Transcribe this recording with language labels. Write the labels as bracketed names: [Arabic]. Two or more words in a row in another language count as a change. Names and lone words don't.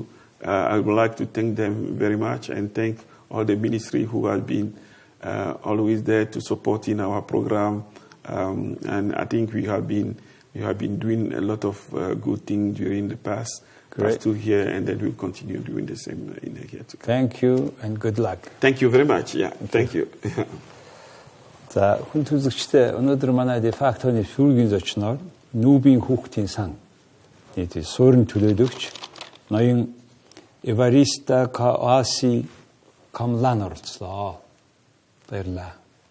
[English] I would like to thank them very much and thank all the ministry who have been always there to support in our program. And I think you have been doing a lot of good things during the past 2 years, and then we'll continue doing the same in the year to come. Thank you and good luck. Thank you very much. Yeah, thank you. [Mongolian] За, хүн төлөөлөгчтэй өнөөдөр манай дефактоны шүүргийн зочноор НҮБ-ын Хүүхдийн Суурин төлөөлөгч ноён Evariste Kouassi-Komlan оролцлоо. Баярлалаа.